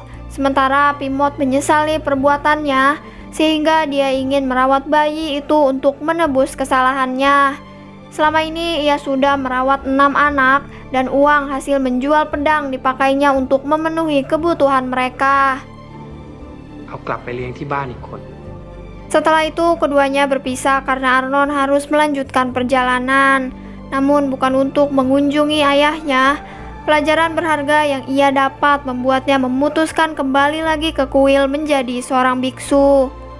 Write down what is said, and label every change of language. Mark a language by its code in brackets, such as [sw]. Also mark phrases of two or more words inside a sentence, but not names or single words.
[id] Sementara Pimot menyesali perbuatannya, sehingga dia ingin merawat bayi itu untuk menebus kesalahannya. Selama ini ia sudah merawat 6 anak dan uang hasil menjual pedang dipakainya untuk memenuhi kebutuhan mereka. [th] เอากลับไปเลี้ยงที่บ้านอีกคน [id] Setelah itu keduanya berpisah karena Arnon harus melanjutkan perjalanan. Namun bukan untuk mengunjungi ayahnya. Pelajaran berharga yang ia dapat membuatnya memutuskan kembali lagi ke kuil menjadi seorang biksu.